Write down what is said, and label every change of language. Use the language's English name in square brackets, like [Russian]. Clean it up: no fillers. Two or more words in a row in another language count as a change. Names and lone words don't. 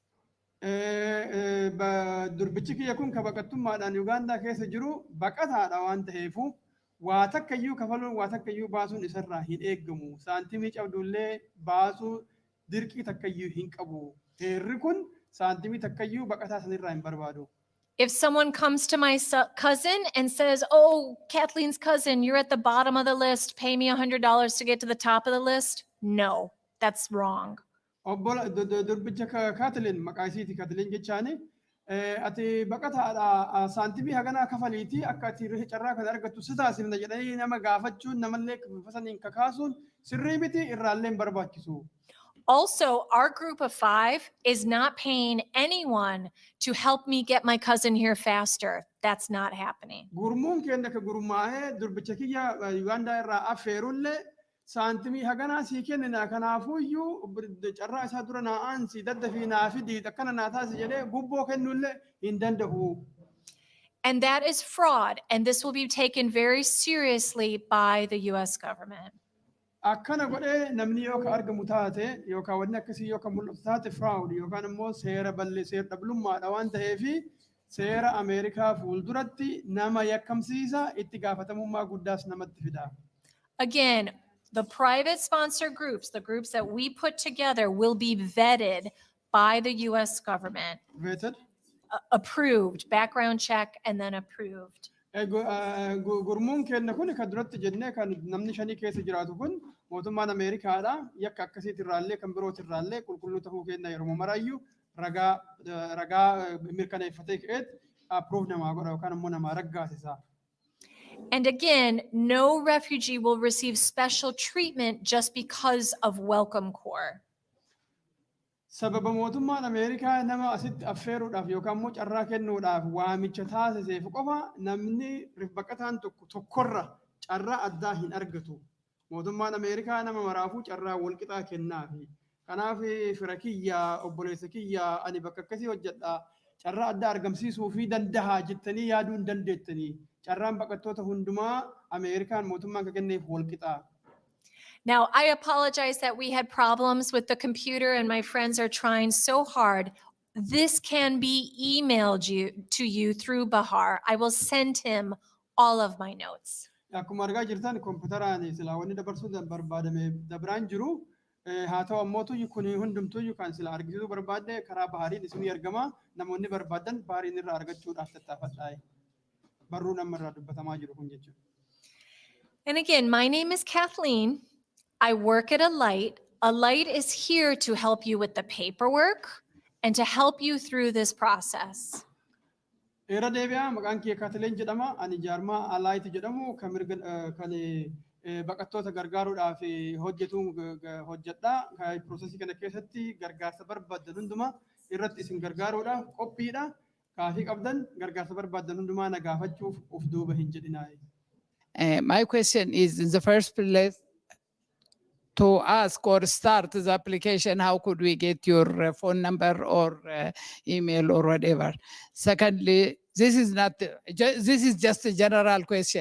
[Oromo] Durbichi kiyya kun ka baqattummaadhaan Ugaandaa keessa jiru baqataadha waan ta'eefu waa takkayyuu kafaluun waa takkayyuu baasuun isarraa hin eeggamu. Saantimii cabdullee baasuu dirqii takkayyuu hin qabu. Heerri kun saantimii takkayyuu baqataa sanirraa hin barbaadu. [English] If someone comes to my cousin and says, oh, Kathleen's cousin, you're at the bottom of the list, pay me $100 to get to the top of the list. No, that's wrong. [Oromo] Obbola durbicha Kathleen maqaa isiiti Kathleen jechaani ati baqataadha saantimii haganaa kafaliiti akka ati carraa kana argattu si taasifna jedhanii nama gaafachuun namallee fasaniin kakaasuun sirrii miti irraallee hin barbaachisu. [English] Also, our group of 5 is not paying anyone to help me get my cousin here faster. That's not happening. [Oromo] Gurmuun keenya ka gurmaa'ee durbicha kiyya Ugaandaa irraa affeerullee saantimii haganaa sii kennina kanaafuyyuu carraa isaa dura naa aansi daddafii naa fidii akkana naa taasi jedhee gubboo kennullee hin danda'u. [English] And that is fraud, and this will be taken very seriously by the US government. [Oromo] Akkana godhee namni yoo ka argamu taate yookaan wanni akkasii yoo ka mul'atu taate fraud yookaan immoo seera balleesseera dhablummaadha waan ta'eefi seera Ameerikaa fuulduratti nama yakkamsiisa itti gaafatamummaa guddaas namatti fida. [English] Again, the private sponsor groups, the groups that we put together, will be vetted by the US government. Vetted? Approved, background check, and then approved. [Oromo] Gurmuun keenya kun kan duratti jennee kan namni shanii keessa jiraatu kun mootummaan Ameerikaadha yakka akkasiitti irraallee kan birooti irraallee qulqulluu ta'uu keenya yeroo maraayyuu ragaa mirkaneeffatee ka'eet approve namaa godha yookaan immoo namaa raggaasisa. [English] And again, no refugee will receive special treatment just because of Welcome Corps. [Oromo] Sababa mootummaan Ameerikaa nama asitti affeeruudhaaf yookaan immoo carraa kennuudhaaf waamicha taasiseef qofa namni baqataan tokkorra carraa addaa hin argatu. Mootummaan Ameerikaa nama maraafuu carraa walqixaa kennaafi. Kanaaf fira kiyyaa obboleessa kiyyaa ani bakka akkasii hojjedha carraa addaa argamsiisuu fi dandahaa jettanii yaaduu hin dandeettanii. Carraan baqattoota hundumaa Ameerikaan mootummaan kan kenneef walqixaa. [English] Now, I apologize that we had problems with the computer and my friends are trying so hard. This can be emailed to you through Bahar. I will send him all of my notes. [Oromo] Akkuma argaa jirtan kompiitaraan silaa wanni dabarsuu barbaadame dabraan jiru haa ta'u ammootu kun hundumtuu kan sila argisiisuu barbaadde karaa Bahariin isinii argama namoonni barbaadan Bahariin irraa argachuudhaaf tattaafadhaa. Barruun amma irraa dubbatamaa jiru kun jechuudha. [English] And again, my name is Kathleen. I work at Alight. Alight is here to help you with the paperwork and to help you through this process. [Oromo] Era deebi'aa maqaan kee Kathleen jedhama. Ani jaarmaa Alight jedhamu kan baqattoota gargaaruudhaaf hojjedha. Piroosesii kana keessatti gargaarsa barbaadan hundumaa irratti isin gargaaruudhaaf qophiidha. Kaafii qabdan gargaarsa barbaadan hundumaa na gaafachuuf of duuba hin jedhinaa. [English] My question is, in the first place, to ask or start the application, how could we get your phone number or email or whatever? Secondly, this is just a general question.